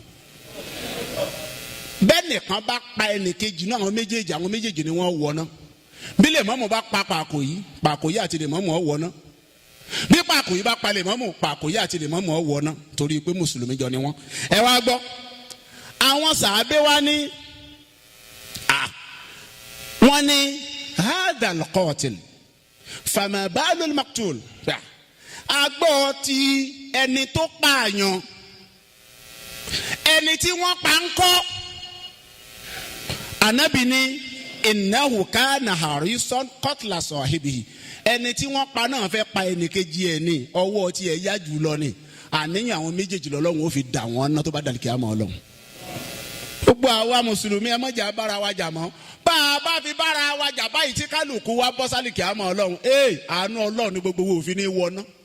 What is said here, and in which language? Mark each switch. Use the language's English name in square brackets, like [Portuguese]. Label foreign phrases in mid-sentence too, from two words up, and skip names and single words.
[Yoruba] bẹ́ẹ̀ nìkan bá pa ẹnìkejì náà àwọn méjèèjì ni wọ́n wọ̀ náà bí lèmọ́mù bá pa paako yìí àti lèmọ́mù ọ̀ wọ̀ náà bí paako yìí bá pa lèmọ́mù paako yìí àti lèmọ́mù ọ̀ wọ̀ náà torí pé mùsùlùmí jọ ni wọ́n. ẹ wá gbọ́ àwọn sàábé wa ní wọ́n ní [Arabic] هذا القاتل فما بال المقتول [Yoruba] agbọ́ ti ẹni tó pààyàn ẹni tí wọ́n pa ń kọ́ anabi ní [Arabic] إنه كان حريصا قتل صاحبه [Yoruba] ẹni tí wọ́n pa náà fẹ́ pa ẹnìkejì ẹ̀ ní ọwọ́ tí ẹ̀ yá jù lọ ni àníyàn àwọn méjèèjì lọ́lọ́run ó fi dà wọ́n ná tó bá dàlí kíámà Ọlọ́run. gbogbo àwa mùsùlùmí ẹ mọ̀jà bára wa jà mọ́ bá bá a bá fi bára wa jà báyìí tí kálukú wa bọ́ sálìkì àmọ́ ọlọ́run àánú ọlọ́run ní gbogbo wo òfin ní wọná.